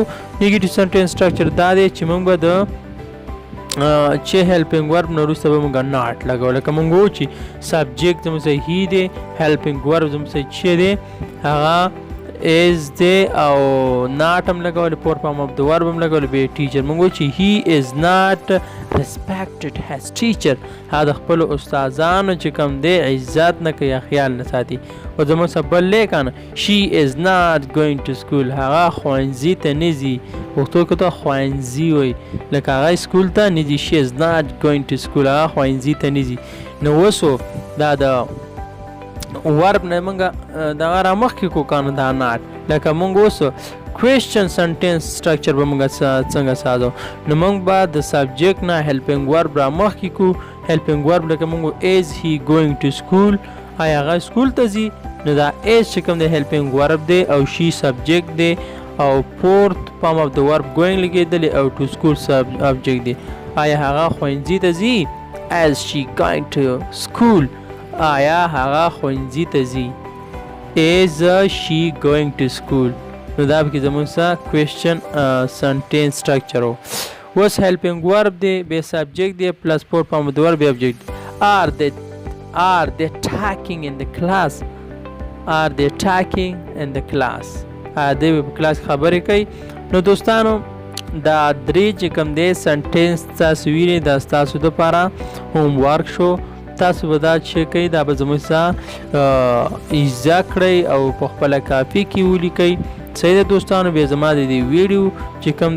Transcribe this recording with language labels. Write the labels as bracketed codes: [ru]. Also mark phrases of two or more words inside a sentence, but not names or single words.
[ps] نیګیټیو سنټنس سټرکچر دا دی چې موږ به د چې [en] helping verb [ps] نه وروسته به موږ ناټ لګو. لکه موږ وایو چې سبجیکټ زموږ سره هی دی [en] helping verb [ps] زموږ سره چې دی هغه is دی او not هم لګول [en] four form of the verb [ps] هم لګول بیا ټیچر موږ وایو چې [en] he is not respected as teacher [ps] هغه د خپلو استادانو چې کوم دی عزت نه کوي یا خیال نه ساتي او زموږ څه بل لیک کنه [en] she is not going to school [ps] هغه ښوونځي ته نه ځي پښتو کې ته ښوونځي وایي لکه هغه سکول ته نه ځي [en] she is not going to school [ps] هغه ښوونځي ته نه ځي نو اوسو دا د ورب نه موږ دغه رامخکې کو کنه دا ناټ لکه موږ اوس [en] question sentence structure [ps] به موږ څنګه سازو نو موږ به د سبجیکټ نه [en] helping verb [ps] رامخکې کو [en] helping verb [ps] لکه موږ [en] is he going to school [ps] آیا هغه سکول ته ځي نو دا is چې کوم دی [en] helping verb [ps] دی او [en] she subject [ps] دی او [en] fourth form of the verb going [ps] لګېدلی او [en] to school subject [ps] دی آیا هغه ښوونځي ته ځي [en] is she going to school [ps] آیا هغه ښوونځي ته ځي [en] is she going to school [ps] نو دا پکې زموږ څه [en] question sentence structure [ps] و اوس [en] helping verb [ps] دی بیا [en] subject دی plus four form of the verb object are they talking in the class are they talking in the class [ps] دوی په کلاس خبرې کوي نو دوستانو دا درې چې کوم دی سنټینس تاسو وینئ دا ستاسو دپاره هوم ورک شو تاسو به دا چې کوئ دا به زموږ څخه زده کړئ او په خپله کاپي کې ولیکئ صحیح ده دوستانو بیا زما د دې ویډیو چې کوم